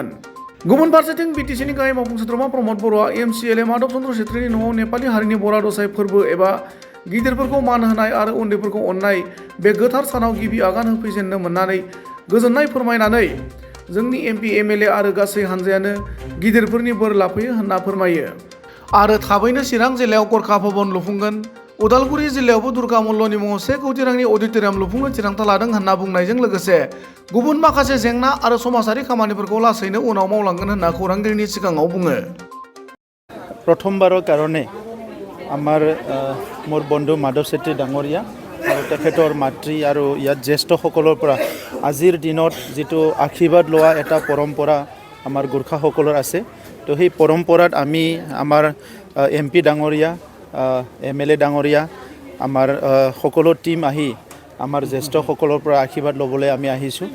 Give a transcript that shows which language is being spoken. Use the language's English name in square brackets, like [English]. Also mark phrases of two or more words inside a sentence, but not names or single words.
[Bodo] गुबुन फारसेथिं बिटिसिनि गाहाय मावफुं सोद्रोमा प्रमद बर'आ एमसिएलए माधव चन्द्र छेत्रीनि न'आव नेपाली हारिनि बरा दसाई फोरबो एबा गिदिरफोरखौ मान होनाय आरो उन्दैफोरखौ अननाय बे गोथार सानाव गिबि आगान होफैजेननो मोननानै गोजोननाय फोरमायनानै जोंनि एमपि एमएलए आरो गासै हानजायानो गिदिरफोरनि बोर लाफैयो होनना फोरमायो। आरो थाबैनो चिरां जिल्लायाव गोर्खा भवन लुफुंगोन। उदालगुरि जिल्लायावबो दुर्गा मल्लनि मुङाव 1 कोटि रांनि अडिटरियाम लुफुंनो थिरांथा लादों होनना बुंनायजों लोगोसे गुबुन माखासे जेंना आरो समाजारि खामानिफोरखौ लासैनो उनाव मावलांगोन होनना खौरांगिरिनि सिगाङाव बुङो। [Assamese] প্ৰথমবাৰৰ কাৰণে আমাৰ মোৰ বন্ধু মাধৱ চেত্ৰী ডাঙৰীয়া আৰু তেখেতৰ মাতৃ আৰু ইয়াত জ্যেষ্ঠসকলৰ পৰা আজিৰ দিনত যিটো আশীৰ্বাদ লোৱা এটা পৰম্পৰা আমাৰ গোৰ্খাসকলৰ আছে। তো সেই পৰম্পৰাত আমি আমাৰ এমপি ডাঙৰীয়া, এমএলএ ডাঙৰীয়া, আমাৰ সকলো টিম আহি আমাৰ জ্যেষ্ঠসকলৰ পৰা আশীৰ্বাদ ল'বলৈ আমি আহিছোঁ।